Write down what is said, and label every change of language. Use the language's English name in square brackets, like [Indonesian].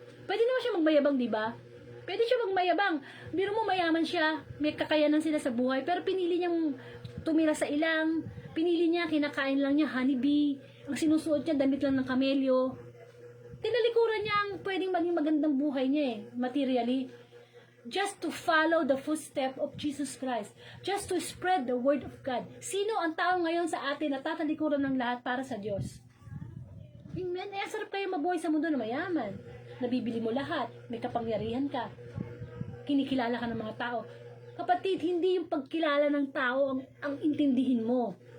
[Filipino] Pwede naman siya magmayabang, di ba? Pwede siya magmayabang. Biro mo, mayaman siya, may kakayanan sila sa buhay, pero pinili niyang tumira sa ilang, pinili niya, kinakain lang niya honeybee, ang sinusuot niya, damit lang ng kamelyo. Tinalikuran niya ang pwedeng maging magandang buhay niya materially. [English] Just to follow the footstep of Jesus Christ. Just to spread the word of God. [Filipino] Sino ang tao ngayon sa atin na tatalikuran ng lahat para sa Diyos? Amen. Sarap kayo mabuhay sa mundo na mayaman. Nabibili mo lahat. May kapangyarihan ka. Kinikilala ka ng mga tao. Kapatid, hindi yung pagkilala ng tao ang intindihin mo.